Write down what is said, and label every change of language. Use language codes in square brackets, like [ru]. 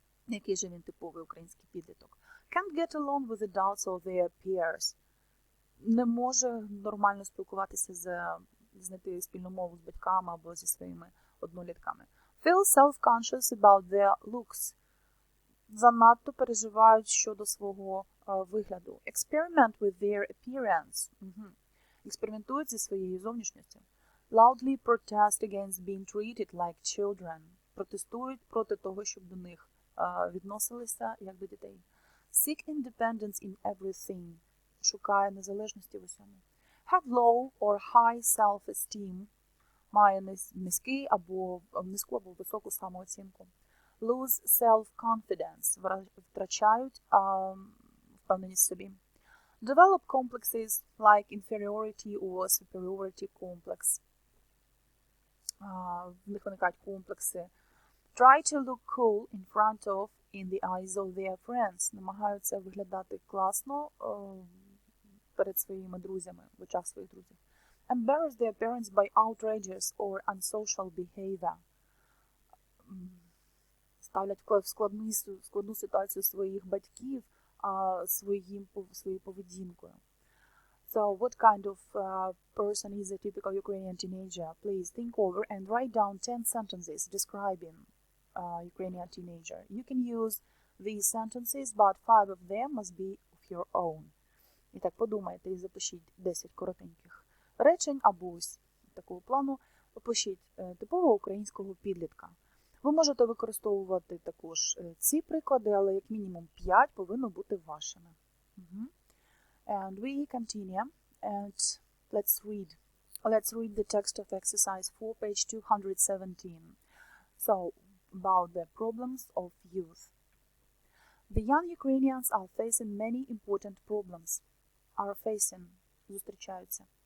[uk] Який же він типовий український підліток? [en] Can't get along with adults or their peers. [uk] Не може нормально спілкуватися знайти спільну мову з батьками або зі своїми однолітками. [en] Feel self-conscious about their looks. [uk] Занадто переживають щодо свого вигляду. [en] Experiment with their appearance. [uk] Експериментують зі своєю зовнішністю. [en] Loudly protest against being treated like children. [uk] Протестують проти того, щоб до них відносилися як до дітей. [en] Seek independence in everything. [uk] Шукає незалежності в усьому. [en] Have low or high self-esteem. [uk] Має низьку або високу самооцінку. [en] Lose self-confidence. [uk] Втрачають впевненість в собі. [en] Develop complexes like inferiority or superiority complex. [uk] В них виникають комплекси. [en] Try to look cool in front of, in the eyes of their friends. [uk] Намагаються виглядати класно перед своїми друзями, в очах своїх друзів. [en] Embarrass their parents by outrageous or unsocial behavior. [uk] Ставлять в складну ситуацію своїх батьків своєю поведінкою. [en] So, what kind of person is a typical Ukrainian teenager? Please think over and write down 10 sentences describing Ukrainian teenager. You can use these sentences, but 5 of them must be of your own. [uk] І так, подумайте і запишіть 10 коротеньких речень або ось такого плану. Опишіть типового українського підлітка. Ви можете використовувати також ці приклади, але як мінімум 5 повинно бути вашими. [en] And we continue, and let's read. Let's read the text of exercise 4, page 217. So, about the problems of youth. The young Ukrainians are facing many important problems. [uk] Зустрічаються.